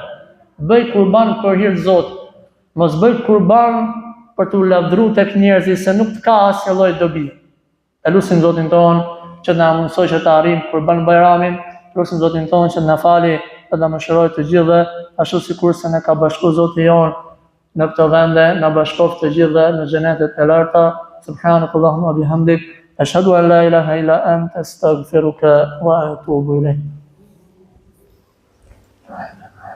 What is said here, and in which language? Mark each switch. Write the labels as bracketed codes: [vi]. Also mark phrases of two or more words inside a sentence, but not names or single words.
[sq] Bëj kurban për hir të Zotit. Mos bëj kurban për t'u lavdruar tek njerëzit se nuk të ka asnjë lloj dobi. E lutim Zotin ton që na mundsoj që të arrijmë Kurban Bayramin, lutim Zotin ton që na fali dhe na mëshiroj të gjithëve, ashtu sikur se ne ka bashkuar Zoti jon në këto vende, na bashkoft të gjithëve në xhenetet e larta. [ar] سبحانك اللهم وبحمدك أشهد أن لا إله إلا أنت أستغفرك وأتوب إليك.